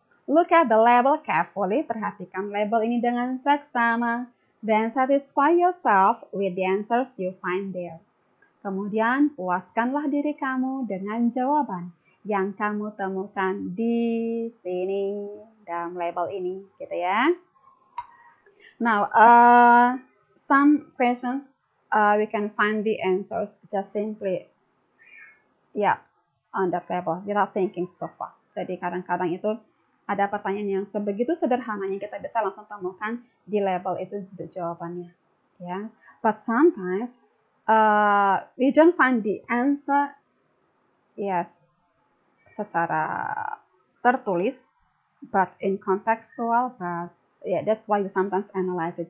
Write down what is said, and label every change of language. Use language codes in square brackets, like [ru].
[en] Look at the label carefully, [id] perhatikan label ini dengan seksama, [en] then satisfy yourself with the answers you find there. [id] Kemudian puaskanlah diri kamu dengan jawaban yang kamu temukan di sini dalam label ini, gitu ya. [en] Now, some questions we can find the answers just simply, on the table without thinking so far. [id] Jadi kadang-kadang itu ada pertanyaan yang sebegitu sederhananya kita bisa langsung temukan di label itu jawabannya, ya. [en] But sometimes we don't find the answer, yes, [id] secara tertulis, [en] but in contextual, but yeah, that's why we sometimes analyze it.